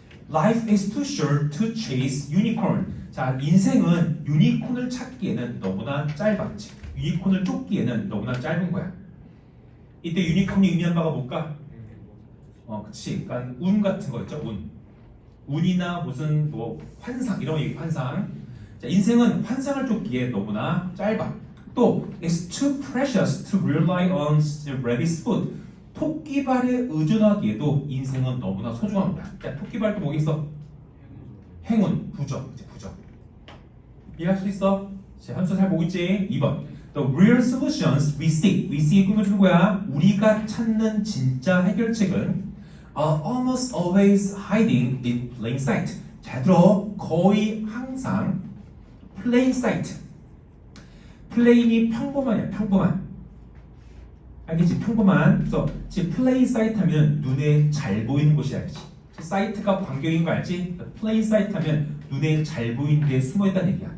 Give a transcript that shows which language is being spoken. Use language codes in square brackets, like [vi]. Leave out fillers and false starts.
[en] Life is too short to chase unicorn. [ko] 자, 인생은 유니콘을 찾기에는 너무나 짧아. 유니콘을 쫓기에는 너무나 짧은 거야. 이때 유니콘이 의미한 바가 뭘까? 그치. 그러니까 운 같은 거 있죠. 운이나 무슨 뭐 환상 이런 얘기 환상. 자, 인생은 환상을 쫓기에 너무나 짧아. [en] 또 it's too precious to rely on rabbit's foot. [ko] 토끼발에 의존하기에도 인생은 너무나 소중합니다. 자, 토끼발도 뭐겠어? 행운, 부적, 부적. 이해할 수 있어? 자, 현수 잘 보고 있지? 2번. [en] The real solutions we seek. we seek [ko] 꾸며주는 거야. 우리가 찾는 진짜 해결책은 [en] are almost always hiding in plain sight. [ko] 잘 들어. 거의 항상 plain sight. plain이 평범한이야. 평범한. 알겠지? 평범한. 그래서 plain sight 하면 눈에 잘 보이는 곳이 알지? 사이트가 광경인 거 알지? plain sight 하면 눈에 잘 보이는 데 숨어있다는 얘기야.